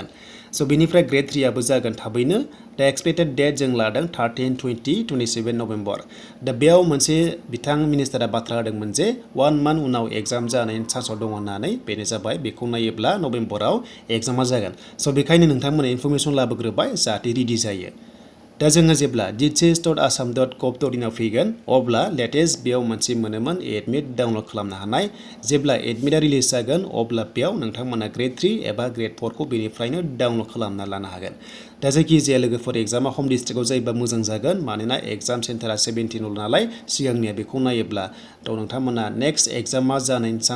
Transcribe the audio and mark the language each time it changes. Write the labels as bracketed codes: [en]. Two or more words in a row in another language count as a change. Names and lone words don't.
[brx] स' बेनिफ्राय Grade-3 आबो जागोन थाबैनो दा [en] expected date [brx] जों लादों 13, 20, 27 नभेम्बर। दा बेयाव मोनसे बिथां मिनिस्टारा बाथ्रा होदोंमोन जे 1 मान्थ उनाव एग्जाम जानायनि चान्सआव दङ होननानै बेनो जाबाय बेखौ नायोब्ला नभेम्बराव एग्जामा जागोन। स' बेखायनो नोंथांमोना इनफरमेशन लाबोग्रोबाय जाहाथे रेडि जायो। दा जोङो जेब्ला dhs.assam.gov.in आव फैगोन अब्ला लेटेस्ट बेयाव मोनसे मोनोमोन [en] admit download [brx] खालामनो हानाय जेब्ला एडमिटआ रिलिज जागोन अब्ला बेयाव नोंथांमोना Grade-3 एबा Grade-4 खौ बेनिफ्रायनो डाउनलड खालामना लानो हागोन। दा जायखिजाया लोगोफोर एग्जामा [en] home district [brx] जायोबा मोजां जागोन मानोना [en] exam centre [brx] 17 नालाय सिगांनिया बेखौ नायोब्ला थ' नोंथांमोना [en] next exam [brx] जानायनि चान्स